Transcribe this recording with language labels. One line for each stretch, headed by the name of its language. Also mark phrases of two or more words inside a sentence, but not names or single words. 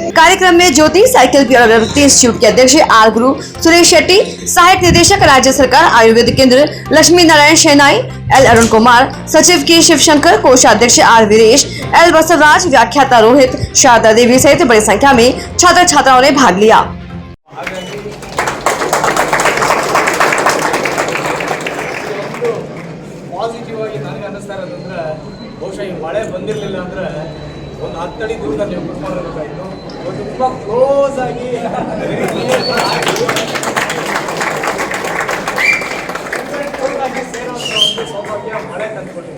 Hindi: कार्यक्रम में ज्योति साइकिल प्रवृत्ति इंस्टीट्यूट के अध्यक्ष आर गुरु सुरेश शेट्टी, सहायक निदेशक राज्य सरकार आयुर्वेद केंद्र लक्ष्मी नारायण शहनाई, एल अरुण कुमार, सचिव के शिवशंकर, कोषाध्यक्ष आर वीरेश, एल बसवराज, व्याख्याता रोहित, शारदा देवी सहित बड़ी संख्या में छात्र छात्राओं ने भाग लिया।
Kannada: ಪಾಸಿಟಿವ್ ಆಗಿ ನನಗೆ ಅನ್ನಿಸ್ತಾ ಇರೋದಂದ್ರೆ ಬಹುಶಃ ಈ ಮಳೆ ಬಂದಿರಲಿಲ್ಲ ಅಂದರೆ ಒಂದು 10 ಅಡಿ ದೂರದಲ್ಲಿ ನೀವು ಕುತ್ಕೊಂಡಿರಬೇಕಾಯಿತು. ತುಂಬ ಕ್ಲೋಸ್ ಆಗಿ ಸೇರೋಂಥ ಒಂದು ಸೌಭಾಗ್ಯ ಮಳೆ ತಂದುಕೊಟ್ಟಿದೆ.